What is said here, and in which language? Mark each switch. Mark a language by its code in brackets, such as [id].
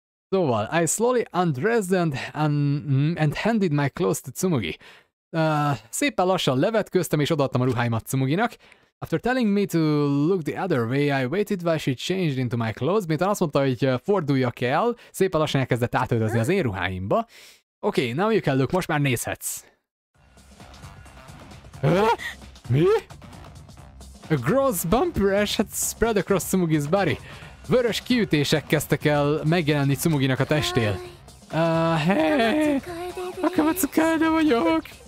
[en] Szóval, I slowly undressed and handed my clothes to Tsumugi. [hu] Szépen lassan levetköztem és odaadtam a ruháimat Tsumuginak. [en] After telling me to look the other way, I waited while she changed into my clothes. [hu] Miután azt mondta, hogy forduljak el, szépen lassan elkezdett átöltözni az én ruháimba. Oké, [en] now you can look, [hu] most már nézhetsz. Mi? [en] A gross bumpy rash had spread across Tsumugi's body. [hu] Vörös kiütések kezdtek el megjelenni Tsumuginak a testél. Hey! Akamatsu Kade vagyok!